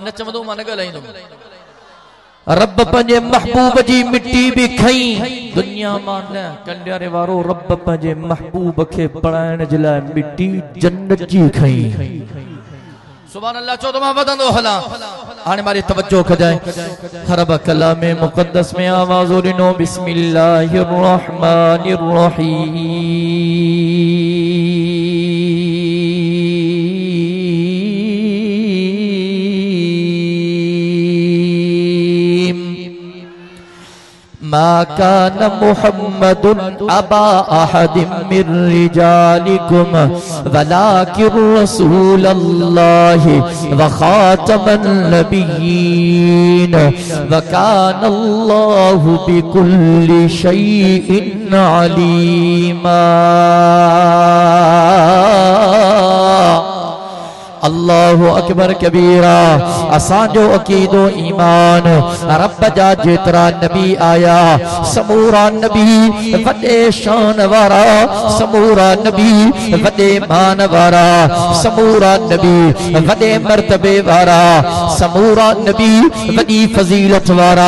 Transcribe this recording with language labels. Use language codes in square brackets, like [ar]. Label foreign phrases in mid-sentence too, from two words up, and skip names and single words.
[sd] न चवंदो मां न ॻाल्हाईंदुमि। रब पंहिंजे महबूब जी मिट्टी भी खई दुनिया मां न। कंडियारे वारो रब पंहिंजे महबूब खे पढ़ाइण जे लाइ मिट्टी जन्नत जी खई। [ar] سبحان الله. [sd] चो तो मां वधंदो हला। हाणे मारी तवज्जो कजाए रब कलाम मुक़द्दस में आवाज़ ॾिनो [ar] بسم الله الرحمن الرحيم. ما كان محمد أبا أحد من رجالكم ولكن رسول الله وخاتم النبيين وكان الله بكل شيء عليما. الله أكبر كبيرا. [sd] असांजो अकीदो ईमान रब जा जेतरा नबी आया समूरा नबी वडे शान वारा, समूरा नबी वडे मान वारा, समूरा नबी वडे मर्तबे वारा, समूरा नबी वडी फजीलत वारा।